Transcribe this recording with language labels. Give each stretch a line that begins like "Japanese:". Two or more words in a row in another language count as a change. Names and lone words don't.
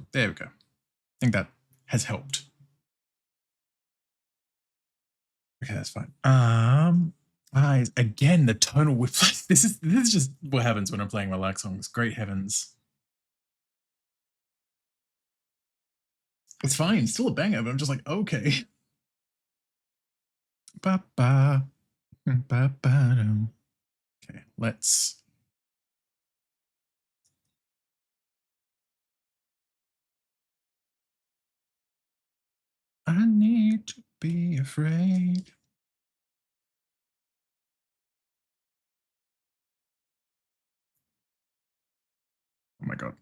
English: There we go. I think that has helped. Okay, that's fine. Eyes again. The tonal whiplash. This is just what happens when I'm playing my like songs. Great heavens! It's fine. Still a banger, but I'm just like, okay. Ba ba ba ba. Okay, let's. I need to be afraid. Oh my god.